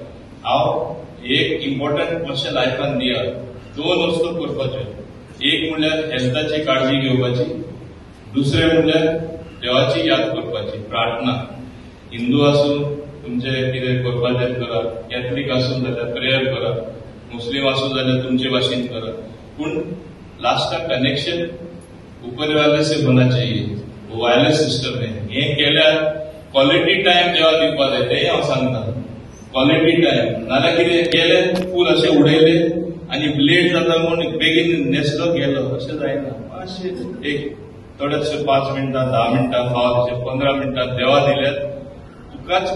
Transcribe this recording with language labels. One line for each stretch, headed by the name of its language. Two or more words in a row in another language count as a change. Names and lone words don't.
Konkani: हांव एक इम्पॉर्टंट मातशें लायफान दिया 2 वस्तू करपाच्यो एक म्हणल्यार हेल्थाची काळजी घेवपाची दुसरे म्हणल्यार देवाची याद करपाची प्रार्थना हिंदू आसूं तुमचे कितें करपाचें करा कॅथलीक आसूं जाल्यार प्रेयर करा मुस्लीम आसूं जाल्यार तुमचे भाशेन करा पूण लास्टाक
Hindi: कनेक्शन ऊपर वाले से होना चाहिए वो वायरलेस सिस्टम है
Konkani: हे केल्यार
English: quality time
Konkani: जेव्हा दिवपा जाय तेंय हांव सांगता
English: quality time
Konkani: नाल्यार कितें केलें फूल अशें उडयलें आनी लेट जाता म्हूण बेगीन न्हेसलो गेलो अशें जायना मातशें एक थोडेशे 5 मिनटां 10 मिनटां फावत 15 मिनटां देवा दिल्यार तुकाच